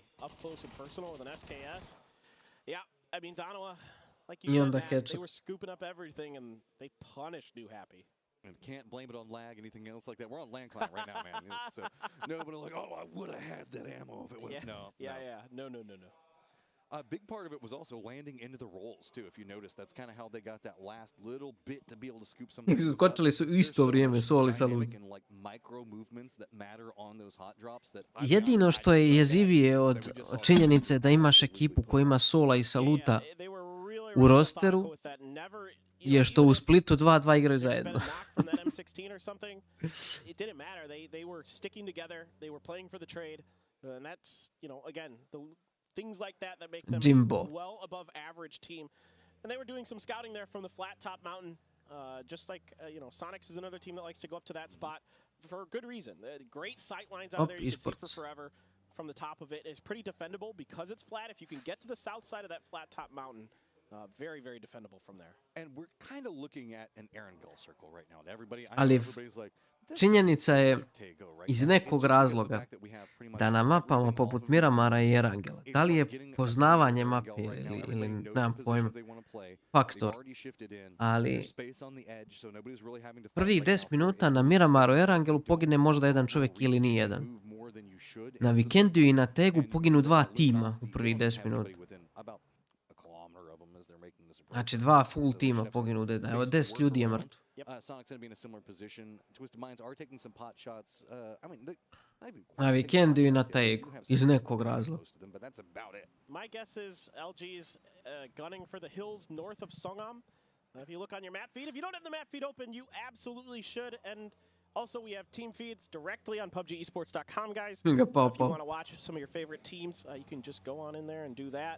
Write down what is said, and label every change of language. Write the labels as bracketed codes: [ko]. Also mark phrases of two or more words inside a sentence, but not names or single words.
[en] Up close and personal with an SKS. Yeah, I mean, Donawa, like you said, Matt, they were scooping up everything and they punished New Happy. And can't blame it on lag, anything else like that. We're on land climb right now, man. So nobody like, oh, I would have had that ammo if it was. No. A big part of it was also landing into the rolls too. If you notice, that's kind of how they got that last little bit to be able to scoop some. [hr] Skočili su isto vrijeme, soli salud. Jedino što je jezivije od činjenice da imaš ekipu koja ima Sola i Saluta u rosteru je što u Splitu 2-2 igraju zajedno. [en] Things like that make them well above average team. And they were doing some scouting there from the flat top mountain. Just like, Sonics is another team that likes to go up to that spot for good reason. Great sight lines out there you can see for forever from the top of it. It's pretty defendable because it's flat. If you can get to the south side of that flat top mountain, very, very defendable from there. And we're kind of looking at an Erangel circle right now. Everybody's like, [hr] činjenica je iz nekog razloga da na mapama poput Miramara i Erangela, da li je poznavanje mape ili nemam pojma, faktor, ali prvih 10 minuta na Miramaru i Erangelu pogine možda jedan čovjek ili ni jedan. Na Vikendiju i na Tegu poginu 2 tima u prvih 10 minuta. Znači 2 full tima poginu, evo 10 ljudi je mrtvo. [en] Sonic's going to be in a similar position. Twisted Minds are taking some pot shots. [hr] Na Vikendiju i na Tegu, iz nekog razloga. [en] My guess is LG's gunning for the hills north of Songam. If you look on your map feed, if you don't have the map feed open, you absolutely should. And also, we have team feeds directly on PUBGesports.com, guys. If you want to watch some of your favorite teams, you can just go on in there and do that.